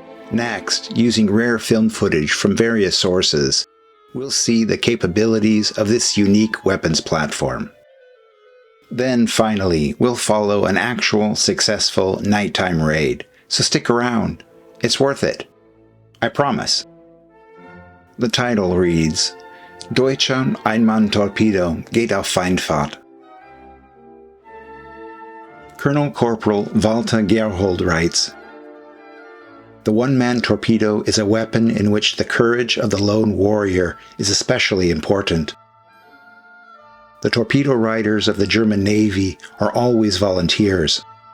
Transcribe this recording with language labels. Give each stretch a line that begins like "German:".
English: Next, using rare film footage from various sources, we'll see the capabilities of this unique weapons platform. Then finally, we'll follow an actual successful nighttime raid, so stick around. It's worth it. I promise. The title reads,
German: Deutscher Ein-Mann-Torpedo geht auf Feindfahrt.
English: Colonel Corporal Walter Gerhold writes, the one-man torpedo is a weapon in which the courage of the lone warrior is especially important. The torpedo riders of the German Navy are always volunteers.